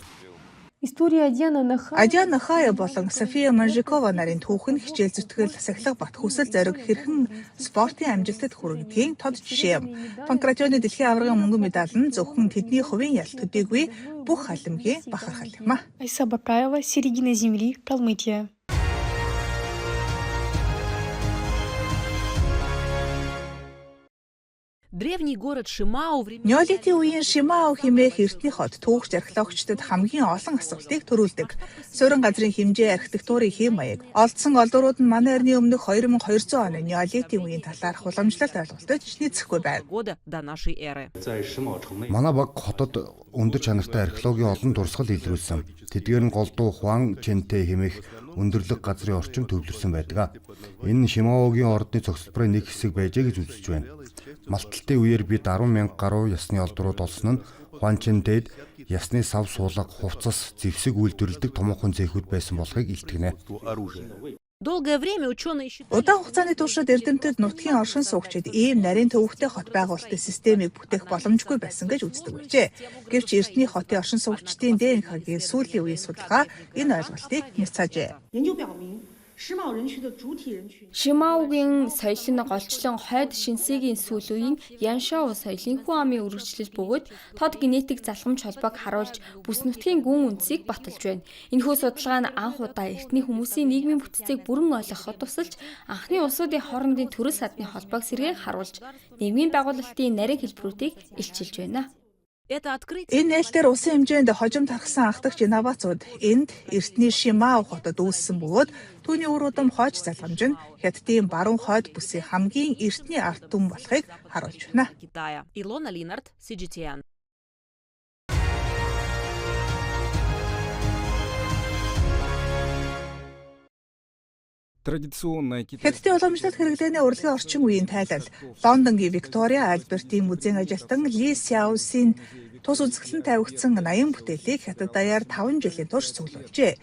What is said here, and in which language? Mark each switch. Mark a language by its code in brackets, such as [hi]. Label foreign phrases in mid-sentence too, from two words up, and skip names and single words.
[ru] История Адиана Нахая [mn] Адиана Нахая болон София Манжикова нарын түүх нь хичээл зүтгэл сахилах бат хүсэл зориг хэрхэн спортын амжилтад хүргэдгийн тод жишээ юм. Панкратионы дэлхийн аваргын мөнгөн медаль нь зөвхөн тэдний хувийн ялт төдийгүй бүх халимгийн бахархал юм а. [ru] Айса Бакаева, середина земли, Калмыкия. Древний город Шимау [mn] Неолитийн үеийн Шимао хэмээх эртний хот түүхч археологчдод хамгийн олон асуултыг төрүүлдэг. Суурин газрын хэмжээ, архитектурын хэм маяг, олдсон олдурууд нь манай эртний өмнөх 2200 оны Неолитийн үеийн талаарх уламжлалт ойлголтод нийцэхгүй байна. [ru] года до нашей эры. [mn] Манай баг хотод өндөр чанартай археологийн олон дурсгал илрүүлсэн. Тэдгээр нь голдуу Хуан Чэнтэй хэмээх өндөрлөг газрын орчин төвлөрсөн байдаг. Энэ нь Шимаогийн ордны цогцлборын нэг хэсэг байжээ гэж үзэж байна. Малталтын үеэр бид 10,000 гаруй ясны олдрууд олсон нь Хуан Чэнтэйд ясны сав суулга, хувцас, зэвсэг үйлдвэрлэдэг томоохон цехүүд байсан болохыг илтгэнэ. [ru] Долгое время ученые считали, [mn] Удаан хугацааны туршид эрдэмтэд нутгийн оршин суугчид ийм нарийн төвөгтэй хот байгуулалтын системийг бүтээх боломжгүй байсан гэж үздэг байжээ. Гэвч эртний хотын оршин суугчдын ДНХ-гийн сүүлийн үеийн судалгаа энэ ойлголтыг няцаажээ. Шимаугийн соёл нь голчлон хойд Шинсигийн сүүл үеийн Яншао соёлын хүн амын үргэлжлэл бөгөөд тод генетик залхамж холбоог харуулж бүс нутгийн гүн үндсийг баталж байна. Энэхүү судалгаа нь анх удаа эртний хүмүүсийн нийгмийн бүтцийг бүрэн ойлгоход тусалж анхны улсуудын хоорондын төрөл садны холбоог сэргээн харуулж нийгмийн байгуулалтын нарийн хэлбэрүүдийг илчилж байна. [ru] это открытие [mn] Энэ нээлтээр улсын хэмжээнд хожим тархсан анхдагч инновацууд энд эртний Шимао хотод үүссэн бөгөөд түүний үр удам хойч залхамж нь хятадын баруун хойд бүсийн хамгийн эртний ард түмэн болохыг харуулж байна. [ru] Китая. Илона Линард, CGTN. [mn] Хятадын уламжлалт хэрэглээний урлагийн орчин үеийн тайлал Лондонгийн Виктория Альбертийн музейн ажилтан Ли Сяосин тус үзэсгэлэн тавигдсан 80 бүтээлийг хятад даяар 5 жилийн турш цуглуулжээ.